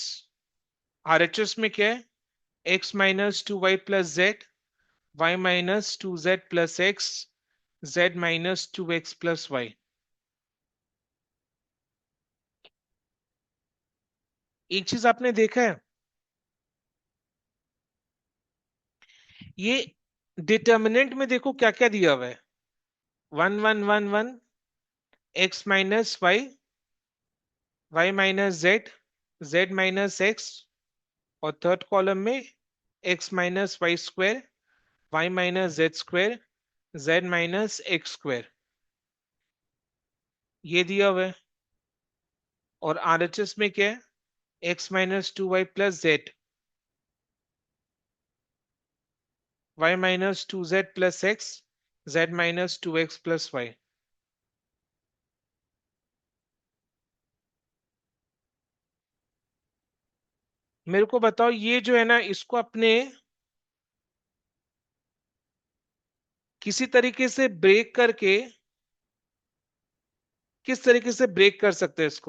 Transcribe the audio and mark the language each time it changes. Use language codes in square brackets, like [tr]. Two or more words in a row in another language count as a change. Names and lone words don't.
[hi] आरएचएस में क्या है? x - 2y + z, y - 2z + x, z - 2x + y। एक चीज आपने देखा है, ये डिटर्मिनेंट में देखो क्या क्या दिया हुआ है। 1 1 1 1, x - y, y - z, z - x, और थर्ड कॉलम में x - y², y - z², z - x², ये दिया हुआ है। और आरएचएस में क्या है? x - 2y + z, y - 2z + x, z - 2x + y। मेरे को बताओ, ये जो है ना, इसको अपने किसी तरीके से ब्रेक करके, किस तरीके से ब्रेक कर सकते हैं इसको?